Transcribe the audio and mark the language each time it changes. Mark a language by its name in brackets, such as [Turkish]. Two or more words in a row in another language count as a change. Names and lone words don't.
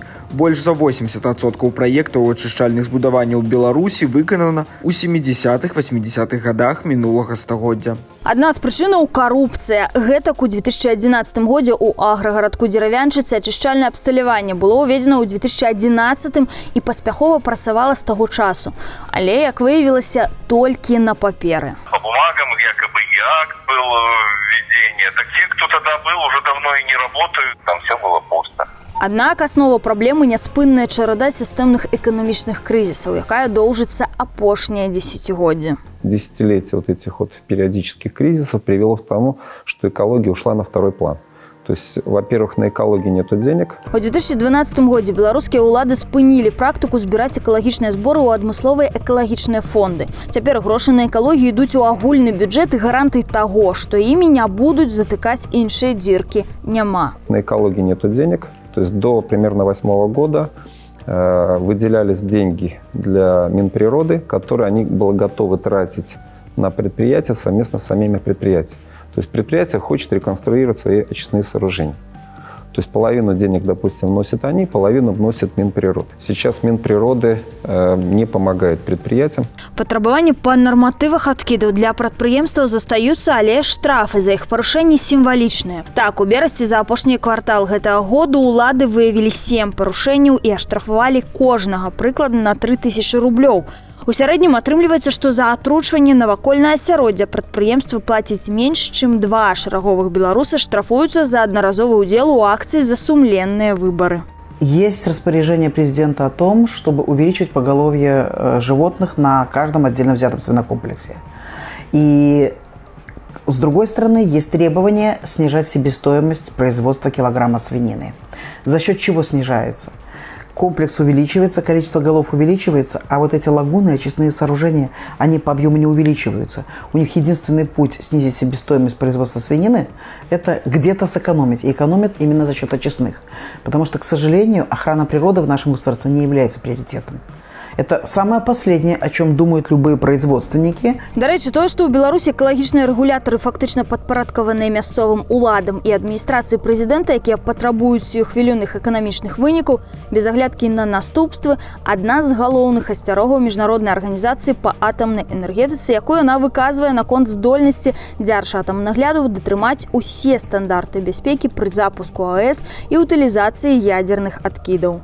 [Belarusian] Больш за 80% праектаў ачышчальных збудаванняў Беларусі выканана ў 70-80-х годах мінулага стагоддзя. Адна з прычынаў – карупцыя. Гэтак у 2011 годзе ў аграгарадку Дзеравянчыцы ачышчальнае абсталяванне было ўведзена ў 2011 і паспяхова працавала з таго часу. Але, як выявілася, толькі на паперы. [Russian] По бумагам якобы и акт был введение. Так те, кто тогда был, уже давно и не работают. Там все было пусто. [Belarusian] Аднак аснова праблемы няспынная чарада сістэмных эканамічных крызісаў, якая доўжыцца апошняе дзесяцігоддзе. [Russian] Десятилетие вот этих вот периодических кризисов привело к тому, что экология ушла на второй план. То есть, во-первых, на экологии нету денег. [Belarusian] У 2012 годзе беларускія ўлады спынілі практыку збіраць экалагічныя зборы ў адмысловыя экалагічныя фонды. Цяпер грошы на экалогію ідуць у агульны бюджэт і гарантый таго, што імі не будуць затыкаць іншыя дзіркі, няма. [Russian] На экологии нету денег. То То есть до примерно 2008 года выделялись деньги для Минприроды, которые они были готовы тратить на предприятия совместно с самими предприятиями. То есть предприятие хочет реконструировать свои очистные сооружения. То есть половину денег, допустим, вносят они, половину вносит Минприроды. Сейчас Минприроды не помогает предприятиям. Патрабаванні па нарматывах адкідаў для прадпрыемстваў застаюцца, але штрафы за іх парушэнні сімвалічныя. Так, у берасці за апошні квартал гэтага году ўлады выявілі 7 парушэнняў і аштрафавалі кожнага прыкладна на 3000 рублёў. У сярэднім атрымліваецца, што за атручванне навакольнае асяроддзя прадпрыемствы плацяць менш, чым 2 шараговых беларусы штрафуюцца за аднаразовы ўдзел у акцыі за сумленныя выборы. Есть распоряжение президента о том, чтобы увеличить поголовье животных на каждом отдельно взятом свинокомплексе. И с другой стороны, есть требование снижать себестоимость производства килограмма свинины. За счет чего снижается? Комплекс увеличивается, количество голов увеличивается, а вот эти лагуны, очистные сооружения, они по объему не увеличиваются. У них единственный путь снизить себестоимость производства свинины – это где-то сэкономить. И экономят именно за счет очистных. Потому что, к сожалению, охрана природы в нашем государстве не является приоритетом. Это самое последнее, о чем думают любые производственники. [Belarusian] До речі, тое, што ў Беларусі экалагічныя рэгулятары фактычна падпарадкаваныя мясцовым уладам і адміністрацыі прэзідэнта, якія патрабуюць хвілюных эканамічных вынікаў, без аглядкі на наступствы, адна з галоўных асцярогаў міжнароднай арганізацыі па атамнай энергетыцы, якую яна выказвае наконт здольнасці Дзяржатамнагляду датрымаць усе стандарты бяспекі пры запуску АЭС і утылізацыі ядзерных адкідаў.